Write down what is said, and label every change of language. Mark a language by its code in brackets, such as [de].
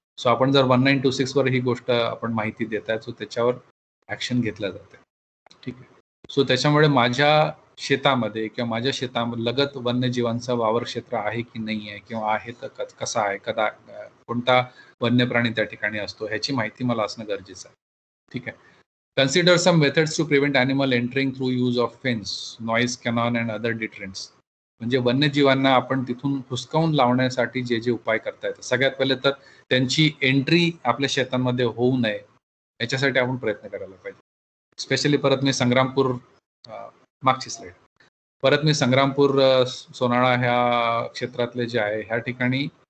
[mr] So आपण जर 1926 वर ही गोष्ट आपण माहिती देताय, सो त्याच्यावर ऍक्शन घेतल्या जाते. ठीक आहे. सो त्याच्यामुळे माझ्या शेतामध्ये किंवा माझ्या शेतालगत वन्यजीवांचा वावर क्षेत्र आहे की नाही आहे, किंवा आहे तर कसा आहे, कोणता वन्य प्राणी त्या ठिकाणी असतो ह्याची माहिती मला असणं गरजेचं आहे. ठीक आहे. [en] Consider some methods to prevent animal entering through use of fence, noise cannon and other deterrents. [mr] म्हणजे वन्यजीवांना आपण तिथून हुसकावून लावण्यासाठी जे जे उपाय करता येतात. सगळ्यात पहिले तर त्यांची एंट्री आपल्या शेतांमध्ये होऊ नये याच्यासाठी आपण प्रयत्न करायला पाहिजे. स्पेशली परत मी संग्रामपूर, मागची स्लाइड, परत मी संग्रामपूर सोनाळा ह्या क्षेत्रातले जे आहे ह्या ठिकाणी